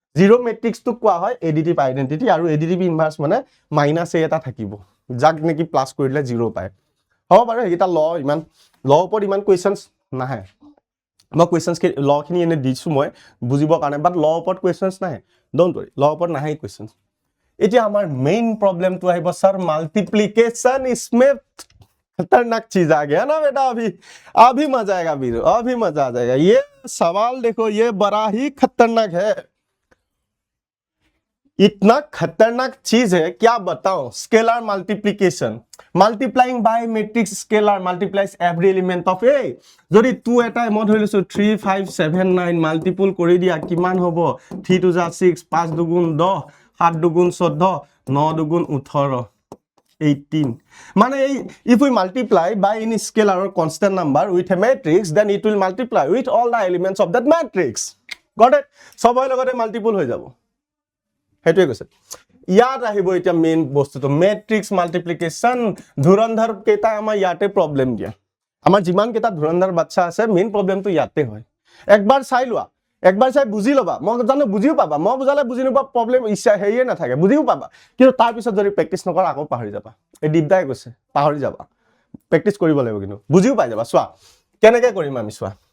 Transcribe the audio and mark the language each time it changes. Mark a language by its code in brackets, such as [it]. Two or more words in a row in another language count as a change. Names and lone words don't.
[as] জিৰ' মেট্ৰিক্সটো কোৱা হয় [en] additive identity [as] আৰু [en] additive inverse [as] মানে মাইনাছ এ এটা থাকিব যাক নেকি প্লাছ কৰি দিলে 0 পায় হ'ব বাৰু এইকেইটা ল ইমান ল ওপৰত ইমান কুৱেশ্যনছ নাহে মই কুৱেশ্যনছ লখিনি এনে দিছোঁ মই বুজিবৰ কাৰণে বাট ল ওপৰত কুৱেশ্যনছ নাহে [en] don't worry [as] ল ওপৰত নাহে কুৱেশ্যনছ এতিয়া আমাৰ মেইন প্ৰবলেমটো আহিব [hi] सर मल्टीप्लिकेशन इसमें खतरनाक चीज आ गया ना बेटा अभी मजा आएगा वीर अभी मजा आ जाएगा ये सवाल देखो ये बड़ा ही खतरनाक है इतना खतरनाक चीज है क्या बताओ [en] scalar multiplication multiplying by matrix scalar multiplies every element of a [as] যদি 2 এটা মই ধৰি লৈছো 3 5 7 9 মাল্টিপল কৰি দিয়া কিমান হ'ব 3 2 जा 6 5 2 10 7 2 14 9 2 18 [en] 18 মানে if we multiply by any scalar or constant number with a matrix then it will multiply with all the elements of that matrix got it [as] সবই লগতে মাল্টিপল হৈ যাব হেতুৱে কৈছে ইয়াত আহিব এটা মেইন বস্তুটো মেট্ৰিক্স মাল্টিপ্লিকেশন ধুৰন্ধৰ কেটা আমাৰ ইয়াতে প্ৰবলেম দিয়া আমাৰ যিমান কেটা ধুৰন্ধৰ বাচ্চা আছে মেইন প্ৰবলেমটো ইয়াতে হয় একবাৰ চাই লোৱা একবাৰ চাই বুজি লবা মই জানো বুজিও পাবা মই বুজালে বুজি নপা প্ৰবলেম ইচ্ছা হেইয়ে নাথাকে বুজিও পাবা কিন্তু তাৰ পিছত যদি প্ৰেক্টিস নকৰা আকৌ পাহৰি যাবা এই দীপদাই কৈছে পাহৰি যাবা প্ৰেক্টিস কৰিব লাগিব কিন্তু বুজিও পাই যাবা চোৱা কেনেকৈ কৰিম আমি চোৱা